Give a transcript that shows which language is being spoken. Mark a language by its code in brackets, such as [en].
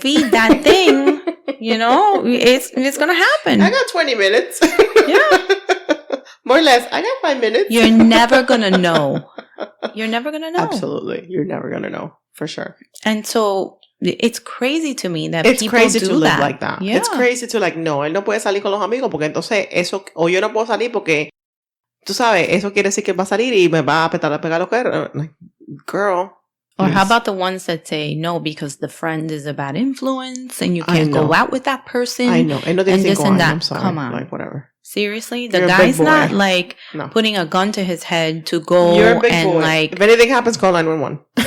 [en] Feed that thing, it's going to happen. I got 20 minutes. Yeah. More or less. I got 5 minutes. You're never going to know. You're never going to know. Absolutely. You're never going to know. For sure. And so it's crazy to me that it's people crazy do to live that. like that. Yeah. It's crazy to like, [es] no, él no puede salir con los amigos porque entonces eso, o yo no puedo salir porque, tú sabes, eso quiere decir que va a salir y me va a pegar los cuernos. [en] Like, girl. Or how about the ones that say no because the friend is a bad influence and you can't go out with that person? I know. And this and that. I'm sorry. Come on. Like, whatever. Seriously? The guy's not like putting a gun to his head to go and like... If anything happens, call 911.